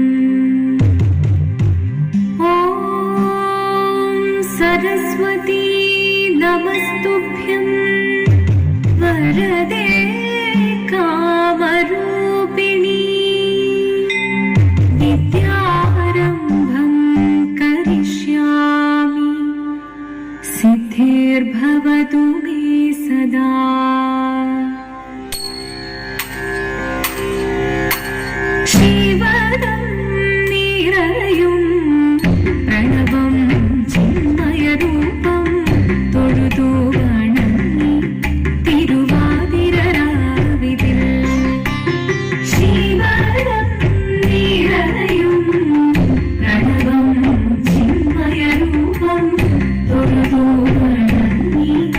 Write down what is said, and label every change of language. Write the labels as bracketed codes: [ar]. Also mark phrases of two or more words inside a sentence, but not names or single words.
[sa] ॐ सरस्वती नमस्तुभ्यं वरदे कामरूपिणी विद्यारम्भं करिष्यामि सिद्धिर्भवतु मे सदा। [ml] ശ്രീവരം നിറയും പ്രണവം ചിന്മയരൂപം തൊഴുതു വണങ്ങി തിരുവാതിരരാവിതിൽ ശ്രീവരം നിറയും പ്രണവം ചിന്മയരൂപം തൊഴുതു വണങ്ങി